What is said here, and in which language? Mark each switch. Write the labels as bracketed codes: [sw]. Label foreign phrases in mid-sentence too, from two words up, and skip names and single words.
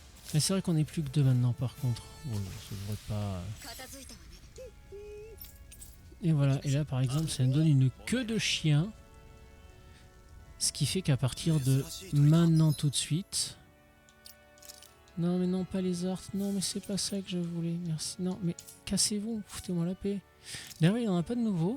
[fr] Mais c'est vrai qu'on est plus que 2 maintenant par contre. Bon, ça devrait pas... [ja] 片付いたわね。 [fr] Et voilà, et là par exemple ça me donne une queue de chien. Ce qui fait qu'à partir de maintenant tout de suite... Non mais non, pas les arts, non mais c'est pas ça que je voulais, merci. Non mais cassez-vous, foutez-moi la paix. D'ailleurs il n'y en a pas de nouveau.